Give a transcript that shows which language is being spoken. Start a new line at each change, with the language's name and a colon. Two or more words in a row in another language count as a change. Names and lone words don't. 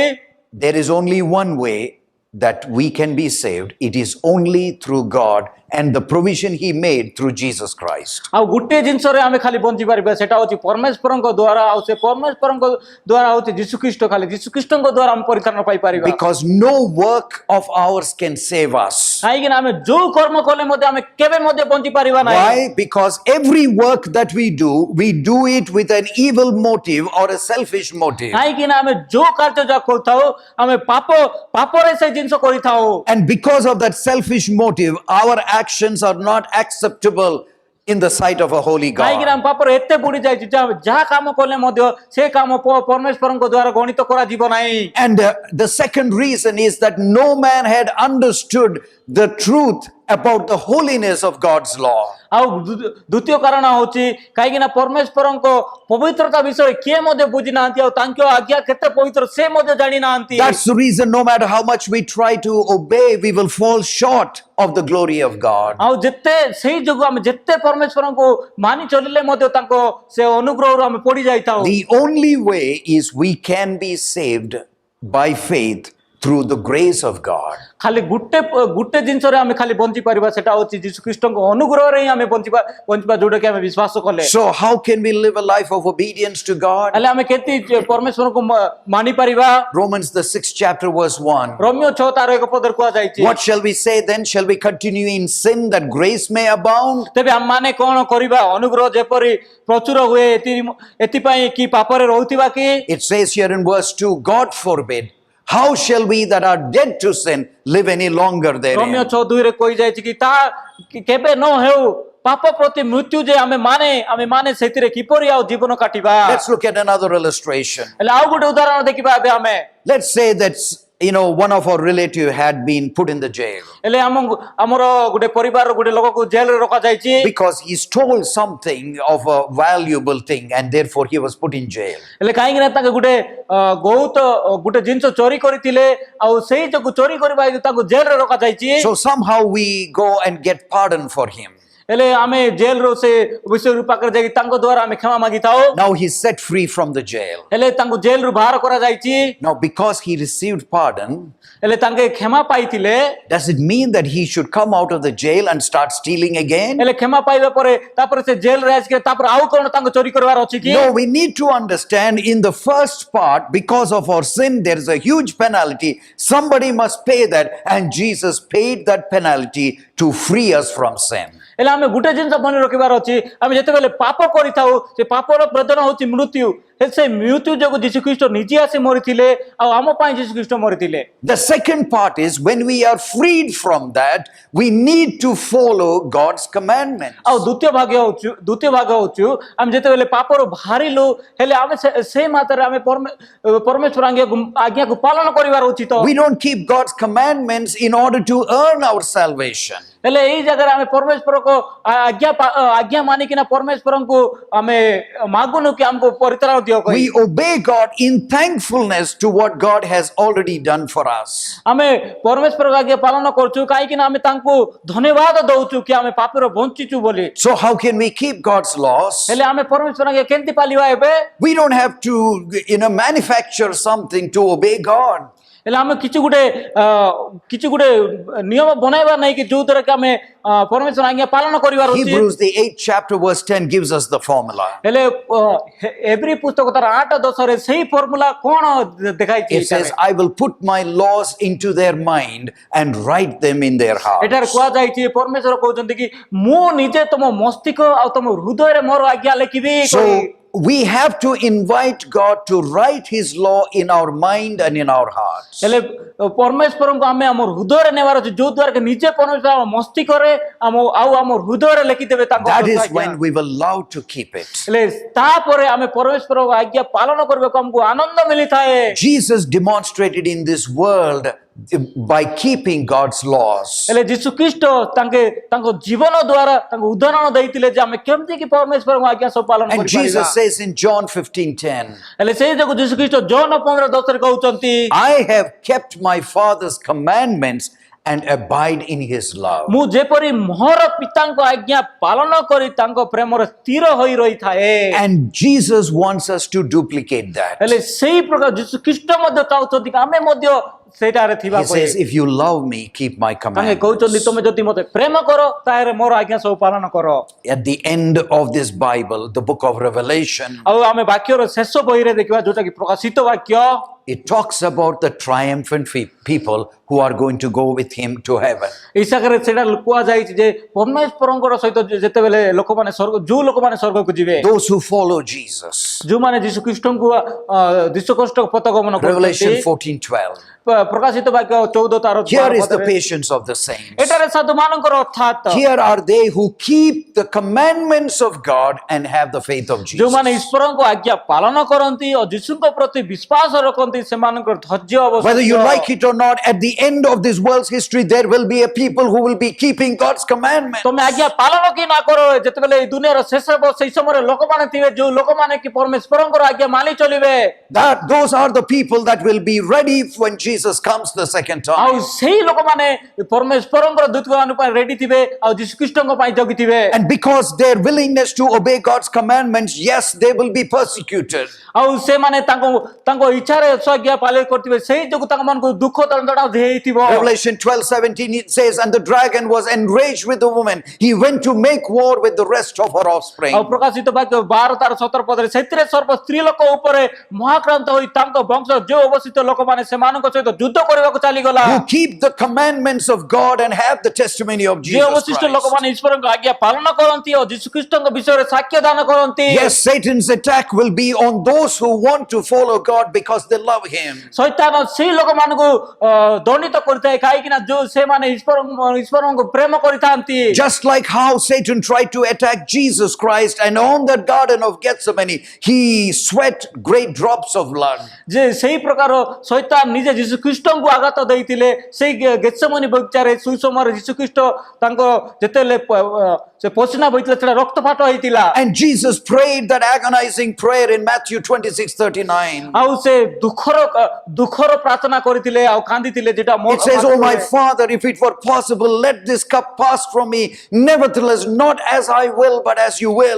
English: There is only one way that we can be saved. It is only through God and the provision He made through Jesus Christ.
Odia: ଆଉ ଗୋଟେ ଜିନିଷରେ ଆମେ ଖାଲି ବଞ୍ଚି ପାରିବା ସେଟା ହଉଛି ପରମେଶ୍ୱରଙ୍କ ଦ୍ୱାରା ଆଉ ସେ ପରମେଶ୍ୱରଙ୍କ ଦ୍ୱାରା ହଉଛି ଯୀଶୁଖ୍ରୀଷ୍ଟ ଖାଲି ଯୀଶୁଖ୍ରୀଷ୍ଟଙ୍କ ଦ୍ୱାରା ଆମେ ପରିତ୍ରାଣ ପାଇପାରିବା।
English: Because no work of ours can save us.
Odia: କାହିଁକି ନା ଆମେ ଯୋଉ କର୍ମ କଲେ ମଧ୍ୟ ଆମେ କେବେ ମଧ୍ୟ ବଞ୍ଚି ପାରିବା ନାହିଁ।
English: Why? Because every work that we do it with an evil motive or a selfish motive.
Odia: କାହିଁକି ନା ଆମେ ଯୋଉ କାର୍ଯ୍ୟ ଯାହା କରିଥାଉ ଆମେ ପାପରେ ସେ ଜିନିଷ କରିଥାଉ।
English: And because of that selfish motive, our actions are not acceptable in the sight of a holy
Odia: କାହିଁକି ନା
English: God.
Odia: ଆମେ ପାପରେ ଏତେ ବୁଡି ଯାଇଛି ଯେ ଆମେ ଯାହା କାମ କଲେ ମଧ୍ୟ ସେ କାମ ପରମେଶ୍ୱରଙ୍କ ଦ୍ୱାରା ଗଣିତ କରାଯିବ ନାହିଁ।
English: And the second reason is that no man had understood the truth about the holiness of God's law.
Odia: ଆଉ ଦ୍ୱିତୀୟ କାରଣ ହଉଛି କାହିଁକି ନା ପରମେଶ୍ୱରଙ୍କ ପବିତ୍ରତା ବିଷୟରେ କିଏ ମଧ୍ୟ ବୁଝି ନାହାନ୍ତି ଆଉ ତାଙ୍କ ଆଜ୍ଞା କେତେ ପବିତ୍ର ସେ ମଧ୍ୟ ଜାଣି ନାହାନ୍ତି।
English: That's the reason no matter how much we try to obey, we will fall short of the glory of God.
Odia: ଆଉ ଯେତେ ସେଇ ଯୋଗୁଁ ଆମେ ଯେତେ ପରମେଶ୍ୱରଙ୍କୁ ମାନି ଚଳିଲେ ମଧ୍ୟ ତାଙ୍କ ସେ ଅନୁଗ୍ରହରୁ ଆମେ ପଡି ଯାଇଥାଉ।
English: The only way is we can be saved by faith through the grace of God.
Odia: ଖାଲି ଗୋଟେ ଜିନିଷରେ ଆମେ ଖାଲି ବଞ୍ଚି ପାରିବା ସେଟା ହଉଛି ଯୀଶୁଖ୍ରୀଷ୍ଟଙ୍କ ଅନୁଗ୍ରହରେ ହିଁ ଆମେ ବଞ୍ଚିବା ଯୋଉଟା କି ଆମେ ବିଶ୍ୱାସ କଲେ।
English: So how can we live a life of obedience to God?
Odia: ହେଲେ ଆମେ କେତେ ପରମେଶ୍ୱରଙ୍କୁ ମାନି ପାରିବା?
English: Romans the 6th chapter verse 1.
Odia: ରୋମିଓ 6 ତାର 1 ପଦରେ କୁହାଯାଇଛି।
English: What shall we say then? Shall we continue in sin that grace may abound?
Odia: ତେବେ ଆମମାନେ କଣ କରିବା ଅନୁଗ୍ରହ ଯେପରି ପ୍ରଚୁର ହୁଏ ଏଥିପାଇଁ କି ପାପରେ ରହୁଥିବା କି?
English: It says here in verse 2, God forbid. How shall we that are dead to sin live any longer ରୋମିଓ therein?
Odia: 6:2 ରେ କହିଯାଇଛି କି ତା କେବେ ନ ହେଉ ପାପ ପ୍ରତି ମୃତ୍ୟୁ ଯେ ଆମେ ମାନେ ସେଥିରେ କିପରି ଆଉ ଜୀବନ କାଟିବା?
English: Let's look at another illustration.
Odia: ହେଲେ ଆଉ ଗୋଟେ ଉଦାହରଣ ଦେଖିବା ଏବେ ଆମେ।
English: Let's say that one of our relative had been put in the jail
Odia: ହେଲେ ଆମର ଗୋଟେ ପରିବାରର ଗୋଟେ ଲୋକକୁ ଜେଲରେ ରଖାଯାଇଛି
English: because he stole something of a valuable thing and therefore he was put in jail.
Odia: ହେଲେ କାହିଁକି ନା ତାଙ୍କେ ଗୋଟେ ଜିନିଷ ଚୋରି କରିଥିଲେ ଆଉ ସେଇ ଯୋଗୁ ଚୋରି କରିବା ହେତୁ ତାଙ୍କୁ ଜେଲରେ ରଖାଯାଇଛି।
English: So somehow we go and get pardon for him.
Odia: ହେଲେ ଆମେ ଜେଲରୁ ସେ ବିଷୟ ପାଖରେ ଯାଇକି ତାଙ୍କ ଦ୍ୱାରା ଆମେ କ୍ଷମା ମାଗିଥାଉ।
English: Now he's set free from the jail.
Odia: ହେଲେ ତାଙ୍କୁ ଜେଲରୁ ବାହାର କରାଯାଇଛି।
English: Now because he received pardon,
Odia: ହେଲେ ତାଙ୍କେ କ୍ଷମା ପାଇଥିଲେ
English: does it mean that he should come out of the jail and start stealing again?
Odia: ହେଲେ କ୍ଷମା ପାଇବା ପରେ ତାପରେ ସେ ଜେଲରେ ଆସିକି ତାପରେ ଆଉ କଣ ତାଙ୍କୁ ଚୋରି କରିବାର ଅଛି କି?
English: No, we need to understand in the first part, because of our sin, there is a huge penalty. Somebody must pay that, and Jesus paid that penalty to free us from sin.
Odia: ହେଲେ ଆମେ ଗୋଟେ ଜିନିଷ ମନେ ରଖିବାର ଅଛି ଆମେ ଯେତେବେଳେ ପାପ କରିଥାଉ ସେ ପାପର ବେଦନା ହଉଛି ମୃତ୍ୟୁ। ହେଲେ ସେ ମୃତ୍ୟୁ ଯୋଗୁଁ ଯୀଶୁଖ୍ରୀଷ୍ଟ ନିଜେ ଆସି ମରିଥିଲେ ଆଉ ଆମ ପାଇଁ ଯୀଶୁଖ୍ରୀଷ୍ଟ ମରିଥିଲେ।
English: The second part is when we are freed from that, we need to follow God's commandments.
Odia: ଆଉ ଦ୍ୱିତୀୟ ଭାଗ ହଉଛୁ ଆମେ ଯେତେବେଳେ ପାପରୁ ବାହାରିଲୁ ହେଲେ ଆମେ ସେ ମାତ୍ରାରେ ଆମେ ପରମେଶ୍ୱର ଆଜ୍ଞାକୁ ପାଳନ କରିବାର ଉଚିତ।
English: We don't keep God's commandments in order to earn our salvation.
Odia: ହେଲେ ଏଇ ଜାଗାରେ ଆମେ ପରମେଶ୍ୱରକୁ ଆଜ୍ଞା ମାନିକିନା ପରମେଶ୍ୱରଙ୍କୁ ଆମେ ମାଗୁନୁ କି ଆମକୁ ପରିତ୍ରାଣ ଦିଅ କହି।
English: We obey God in thankfulness to what God has already done for us.
Odia: ଆମେ ପରମେଶ୍ୱରକୁ ଆଜ୍ଞା ପାଳନ କରୁଛୁ କାହିଁକି ନା ଆମେ ତାଙ୍କୁ ଧନ୍ୟବାଦ ଦଉଛୁ କି ଆମେ ପାପରୁ ବଞ୍ଚିଛୁ ବୋଲି।
English: So how can we keep God's laws?
Odia: ହେଲେ ଆମେ ପରମେଶ୍ୱର ଆଜ୍ଞା କେମିତି ପାଳିବା ଏବେ?
English: We don't have to manufacture something to obey God.
Odia: ହେଲେ ଆମେ କିଛି ଗୋଟେ ନିୟମ ବନାଇବା ନାହିଁ କି ଯୋଉ ଦ୍ୱାରା କି ଆମେ ପରମେଶ୍ୱର ଆଜ୍ଞା ପାଳନ କରିବାର ଅଛି।
English: Hebrews the 8th chapter verse 10 gives us the formula.
Odia: ହେଲେ ଏଭ୍ରି ପୁସ୍ତକ ତାର 8:10 ରେ ସେଇ ଫର୍ମୁଲା କଣ ଦେଖାଇଛି?
English: It says, I will put my laws into their mind and write them in their heart.
Odia: ଏଠାରେ କୁହାଯାଇଛି ପରମେଶ୍ୱର କହୁଛନ୍ତି କି ମୁଁ ନିଜେ ତମ ମସ୍ତିଷ୍କ ଆଉ ତମ ହୃଦୟରେ ମୋର ଆଜ୍ଞା ଲେଖିବି।
English: we have to invite God to write His law in our mind and in our hearts.
Odia: ହେଲେ ପରମେଶ୍ୱରଙ୍କୁ ଆମେ ଆମର ହୃଦୟରେ ନେବାର ଅଛି ଯୋଉ ଦ୍ୱାରା କି ନିଜେ ପରମେଶ୍ୱର ଆମ ମସ୍ତିଷ୍କରେ ଆଉ ଆମ ହୃଦୟରେ ଲେଖିଦେବେ ତାଙ୍କ
English: That is ଆଜ୍ଞା। when we will love to keep it.
Odia: ହେଲେ ତାପରେ ଆମେ ପରମେଶ୍ୱରଙ୍କ ଆଜ୍ଞା ପାଳନ କରିବାକୁ ଆମକୁ ଆନନ୍ଦ ମିଳିଥାଏ।
English: Jesus demonstrated in this world by keeping God's laws.
Odia: ହେଲେ ଯୀଶୁ ଖ୍ରୀଷ୍ଟ ତାଙ୍କ ଜୀବନ ଦ୍ୱାରା ତାଙ୍କ ଉଦାହରଣ ଦେଇଥିଲେ ଯେ ଆମେ କେମିତି କି ପରମେଶ୍ୱରଙ୍କ ଆଜ୍ଞା ସବୁ ପାଳନ And କରିପାରିବା।
English: Jesus says in John 15:10,
Odia: ହେଲେ ସେଇ ଯୋଗୁଁ ଯୀଶୁ ଖ୍ରୀଷ୍ଟ ଜନ 15:10 କହୁଛନ୍ତି
English: I have kept my Father's commandments and abide in His love.
Odia: ମୁଁ ଯେପରି ମୋର ପିତାଙ୍କ ଆଜ୍ଞା ପାଳନ କରି ତାଙ୍କ ପ୍ରେମରେ ସ୍ଥିର ହୋଇ ରହିଥାଏ।
English: And Jesus wants us to duplicate that.
Odia: ହେଲେ ସେଇ ପ୍ରକାର ଯୀଶୁ ଖ୍ରୀଷ୍ଟ ମଧ୍ୟ ଚାହୁଁଛନ୍ତି କି ଆମେ ମଧ୍ୟ ସେଇଟାରେ ଥିବା
English: He says, if you love me, keep my ତାଙ୍କେ commandments.
Odia: କହୁଛନ୍ତି ତମେ ଯଦି ମତେ ପ୍ରେମ କର ତାହେଲେ ମୋର ଆଜ୍ଞା ସବୁ ପାଳନ କର।
English: At the end of this Bible, the book of Revelation,
Odia: ଆଉ ଆମେ ବାକ୍ୟର ଶେଷ ବହିରେ ଦେଖିବା ଯୋଉଟା କି ପ୍ରକାଶିତ ବାକ୍ୟ
English: it talks about the triumphant people who are going to go with Him to heaven.
Odia: এই ଜାଗାରେ ସେଇଟା କୁହାଯାଇଛି ଯେ ପରମେଶ୍ୱରଙ୍କର ସହିତ ଯେତେବେଳେ ଲୋକମାନେ ଯୋଉ ଲୋକମାନେ ସ୍ୱର୍ଗକୁ ଯିବେ
English: Those who follow Jesus.
Odia: ଯୋଉମାନେ ଯୀଶୁ ଖ୍ରୀଷ୍ଟଙ୍କୁ ଯୀଶୁ ଖ୍ରୀଷ୍ଟ ପଥଗମନ Revelation କରୁଛନ୍ତି 14:12. ପ୍ରକାଶିତ ବାକ୍ୟ 14
English: Here is the patience of the saints.
Odia: ଏଠାରେ ସାଧୁମାନଙ୍କର ଅର୍ଥାତ୍
English: Here are they who keep the commandments of God and have the faith of Jesus.
Odia: ଯୋଉମାନେ ଈଶ୍ୱରଙ୍କ ଆଜ୍ଞା ପାଳନ କରନ୍ତି ଓ ଯୀଶୁଙ୍କ ପ୍ରତି ବିଶ୍ୱାସ ରଖନ୍ତି ସେମାନଙ୍କର ଧୈର୍ଯ୍ୟ
English: Whether you ଅବଶ୍ୟ like it or not, at the end of this world's history, there will be a people who will be keeping God's commandments.
Odia: ତମେ ଆଜ୍ଞା ପାଳନ କି ନା କର ଯେତେବେଳେ ଏଇ ଦୁନିଆର ଶେଷ ହେବ ସେଇ ସମୟରେ ଲୋକମାନେ ଥିବେ ଯୋଉ ଲୋକମାନେ କି ପରମେଶ୍ୱରଙ୍କର ଆଜ୍ଞା ମାନି ଚଳିବେ
English: Those are the people that will be ready when Jesus comes the second ଆଉ time.
Odia: ସେଇ ଲୋକମାନେ ପରମେଶ୍ୱରଙ୍କର ଦୂତମାନଙ୍କ ପାଇଁ ରେଡି ଥିବେ ଆଉ ଯୀଶୁ ଖ୍ରୀଷ୍ଟଙ୍କ ପାଇଁ ଜଗିଥିବେ
English: And because their willingness to obey God's commandments, yes, they will be persecuted.
Odia: ଆଉ ସେମାନେ ତାଙ୍କ ଇଚ୍ଛାରେ ସ୍ୱାଜ୍ଞା ପାଳନ କରିଥିବେ ସେଇ ଯୋଗୁଁ ତାଙ୍କ ମାନଙ୍କୁ ଦୁଃଖ ଦଣ୍ଡନା ହେଇଥିବ
English: Revelation 12:17 it says, and the dragon was enraged with the woman. He went to make war with the rest of her offspring.
Odia: ଆଉ ପ୍ରକାଶିତ ବାକ୍ୟ 12:17 ପଦରେ ସେଥିରେ ସର୍ବ ସ୍ତ୍ରୀ ଲୋକ ଉପରେ ମହାକ୍ରାନ୍ତ ହୋଇ ତାଙ୍କ ବଂଶ ଯେଉଁ ଅବସ୍ଥିତ ଲୋକମାନେ ସେମାନଙ୍କ ସହିତ ଯୁଦ୍ଧ କରିବାକୁ ଚାଲିଗଲା
English: Who keep the commandments of God and have the testimony of ଯେ Jesus ଅବଶିଷ୍ଟ Christ.
Odia: ଲୋକମାନେ ଈଶ୍ୱରଙ୍କ ଆଜ୍ଞା ପାଳନ କରନ୍ତି ଓ ଯୀଶୁ ଖ୍ରୀଷ୍ଟଙ୍କ ବିଷୟରେ ସାକ୍ଷ୍ୟ ଦାନ କରନ୍ତି
English: Yes, Satan's attack will be on those who want to follow God because they love Him.
Odia: ଶୈତାନ ସେଇ ଲୋକମାନଙ୍କୁ ଦଣ୍ଡିତ କରିଥାଏ କାହିଁକି ନା ଯୋଉ ସେମାନେ ଈଶ୍ୱରଙ୍କୁ ପ୍ରେମ କରିଥାନ୍ତି
English: Just like how Satan tried to attack Jesus Christ, and on that Garden of Gethsemane, he sweat great drops of blood.
Odia: ଯେ ସେଇ ପ୍ରକାର ଶୈତାନ ନିଜେ ଯୀଶୁ ଖ୍ରୀଷ୍ଟଙ୍କୁ ଆଘାତ ଦେଇଥିଲେ ସେଇ ଗେତ୍ସେମନୀ ବଗିଚାରେ ସେଇ ସମୟରେ ଯୀଶୁ ଖ୍ରୀଷ୍ଟ ତାଙ୍କ ଯେତେବେଳେ ସେ ପସିନା ବହିଥିଲେ ସେଟା ରକ୍ତପାତ ହେଇଥିଲା
English: And Jesus prayed that agonizing prayer in Matthew 26:39.
Odia: ଆଉ ସେ ଦୁଃଖର ପ୍ରାର୍ଥନା କରିଥିଲେ ଆଉ କାନ୍ଦିଥିଲେ ଯେଟା
English: It says, oh my Father, if it were possible, let this cup pass from me. Nevertheless, not as I will, but as you will.